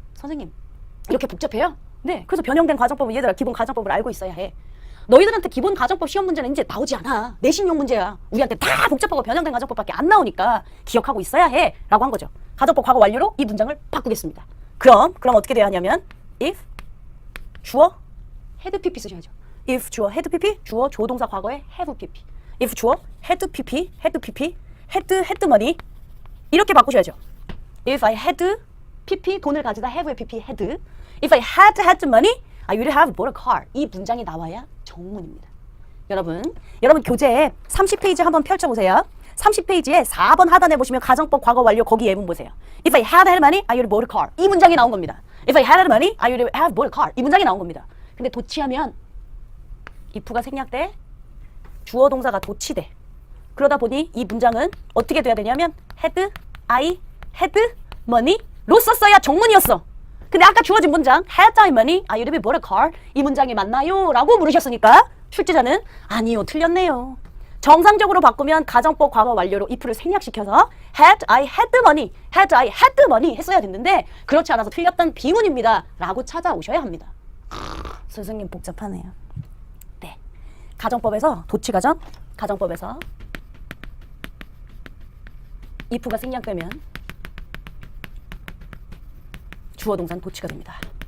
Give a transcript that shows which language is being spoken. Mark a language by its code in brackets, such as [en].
[ko] 선생님 이렇게 복잡해요? 네, 그래서 변형된 가정법은 얘들아 기본 가정법을 알고 있어야 해. 너희들한테 기본 가정법 시험 문제는 이제 나오지 않아. 내신용 문제야. 우리한테 다 복잡하고 변형된 가정법밖에 안 나오니까 기억하고 있어야 해 라고 한 거죠. 가정법 과거 완료로 이 문장을 바꾸겠습니다. 그럼 어떻게 돼야 하냐면 if 주어 had pp 쓰셔야죠. if 주어 had pp 주어 조동사 과거에 have pp if 주어 had pp had money 이렇게 바꾸셔야죠. [en] if I had pp [ko] 돈을 가지다 [en] have pp had if I had money I would have bought a car. [ko] 이 문장이 나와야 정문입니다. 여러분 교재에 30페이지 한번 펼쳐보세요. 30페이지에 4번 하단에 보시면 가정법 과거 완료 거기 예문 보세요. [en] If I had money, I would have bought a car. [ko] 이 문장이 나온 겁니다. [en] If I had money, I would have bought a car. [ko] 이 문장이 나온 겁니다. 근데 도치하면 if가 생략돼, 주어 동사가 도치돼. 그러다 보니 이 문장은 어떻게 돼야 되냐면 had, [en] I had money [ko] 로 썼어야 정문이었어. 근데 아까 주어진 문장 [en] had I money, I would have bought a car. [ko] 이 문장이 맞나요? 라고 물으셨으니까 출제자는 아니요, 틀렸네요. 정상적으로 바꾸면 가정법 과거 완료로 if를 생략시켜서 [en] had I had the money, had I had the money [ko] 했어야 됐는데 그렇지 않아서 틀렸던 비문입니다. 라고 찾아오셔야 합니다. 선생님 복잡하네요. 네, 가정법에서 도치가정, 가정법에서 if가 생략되면 주어 동사는 도치가 됩니다.